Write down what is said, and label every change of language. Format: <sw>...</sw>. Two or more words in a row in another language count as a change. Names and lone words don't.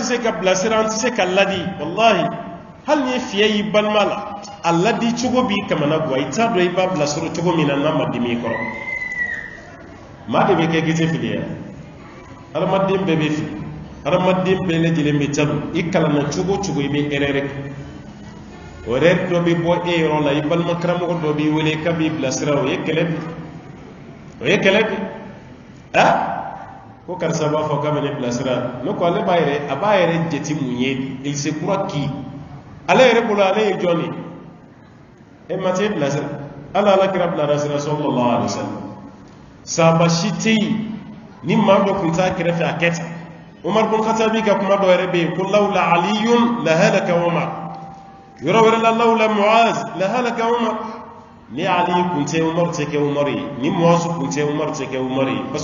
<bm>se ka bilasira an tɛ se ka ladi wallahi hali ni fiyɛ y'i balima la a ladi cogo b'i kamana guwa i t'a dɔn i b'a bilasɔrɔ cogo min na n'a ma dimi i kɔrɔ maa de bɛ kɛ k'i tɛ filiya hadamaden bɛɛ bɛ fili hadamaden bɛɛ lajɛlen bɛ tadu i kalanna cogo o cogo i bɛ erreur kɛ o erreur dɔ bɛ bɔ e yɔrɔ la i balima karamɔgɔ dɔ b'i wele k'a b'i bilasira o ye kɛlɛ bi ko karisa b'a fɔ k'a bɛ ne bilasira ne ko ale a b'a yɛrɛ jate mun ye</bm> <fr>il se croit qui</fr> <bm>ale yɛrɛ bolo ale ye jɔn ye e ma t'e bilasira ala kira bilasira</bm> <ar>صلى الله عليه وسلم</ar> <bm>sahaba si tɛ yen ni maa dɔ tun t'a kɛrɛfɛ a kɛ tan Umar bin Khattabi ka kuma dɔ yɛrɛ bɛ yen ko</bm> <ar>لولا علي لهلك عمر</ar> <bm>yɔrɔ wɛrɛ la</bm> <ar>لولا معاذ لهلك عمر</ar> <bm>ni Ali kun tɛ Umar tɛ kɛ Umar ye ni Muaz kun tɛ Umar tɛ kɛ Umar ye parce</bm>